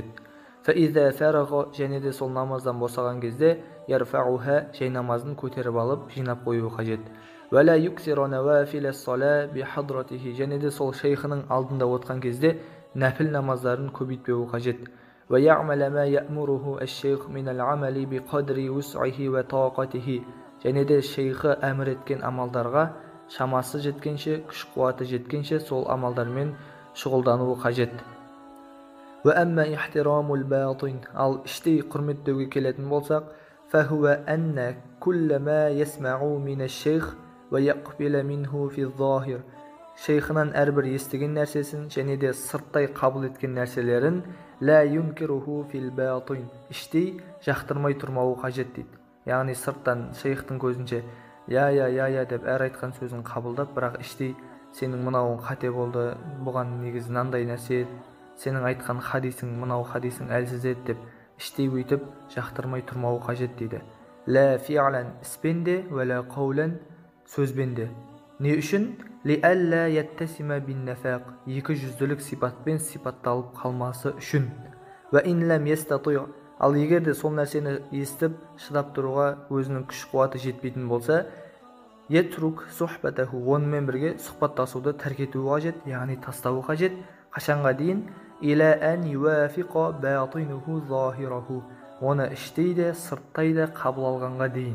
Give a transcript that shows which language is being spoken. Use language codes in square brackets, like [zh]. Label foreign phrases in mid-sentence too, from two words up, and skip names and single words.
[ar] فإذا فرغ, [kk] және де сол намаздан босаған кезде ярфауха, жай намазын көтеріп алып, жинап қоюы қажет. [ar] ولا يكثر نوافل الصلاة بحضرته, [kk] және де сол шейхінің алдында отқан кезде нәпіл намаздарын көбейтпеуі қажет. [ar] ويعمل ما يأمره الشيخ من الأعمال بقدر وسعه وطاقته, [kk] және де шейхі әмір еткен амалдарға шамасы жеткенше, күш-қуаты жеткенше сол амалдармен шұғылдануы қажет. [ar] وأما احترام الباطن, [kk] ал іштей құрметтеуге келетін болсақ, [ar] فهو أن كل ما يسمع من الشيخ ويقبل منه في الظاهر, [kk] шейхынан әрбір естіген нәрсесін және де сырттай қабыл еткен нәрселерін [ar] لا ينكره في الباطن, [kk] іштей жақтырмай тұрмауы қажет дейді. Яғни сырттан шейхтің көзінше я деп әр айтқан сөзін қабылдап, бірақ іштей сенің мынауың қате болды, бұған негізі мынандай нәрсе, сенің айтқан хадисің, мынау хадисің әлсіз еді деп іштей өйтіп жақтырмай тұрмауы қажет дейді. [ar] لا فعلا, [kk] іспен де, [ar] ولا قولا, [kk] сөзбен де. Не үшін? [ar] لئلا يتسم بالنفاق, [kk] екі жүзділік сипатпен сипатталып қалмасы үшін. [ar] وإن لم يستطع, [kk] ал егер де сол нәрсені естіп шыдап тұруға өзінің күш қуаты жетпейтін болса, [ar] يترك صحبته, [kk] онымен бірге сұхбаттасуды тәрк етуі қажет, яғни тастауы қажет. Қашанға дейін? [ar] إلى أن يوافق باطنه ظاهره, [kk] оны іштей де сырттай да қабыл алғанға дейін.